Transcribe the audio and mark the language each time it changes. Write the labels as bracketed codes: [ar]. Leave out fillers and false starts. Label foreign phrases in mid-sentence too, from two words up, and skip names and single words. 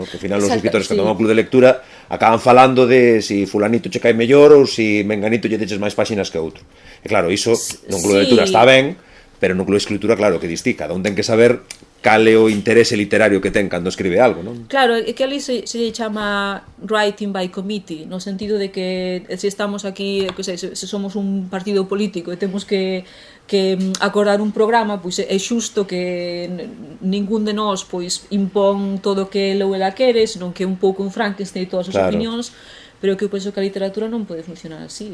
[gl] Que ao final os escritores cando van ao club de lectura acaban falando de si fulanito che cae mellor ou si menganito lle deches máis páxinas que outro. E claro, iso non club de lectura está ben, pero no club de escritura, claro, que distí, cada un ten que saber cal é o interese literario que ten cando escribe algo, non? Claro, é que ali se chama [en] writing by committee, [gl] no sentido de que se estamos aquí, que sei, se somos un partido político e temos que acordar un programa, pois é xusto que ningún de nós pois impón todo o que ele ou ela quere, senón que un pouco un Frankenstein todas as opinións, pero que eu penso que a literatura non pode funcionar así.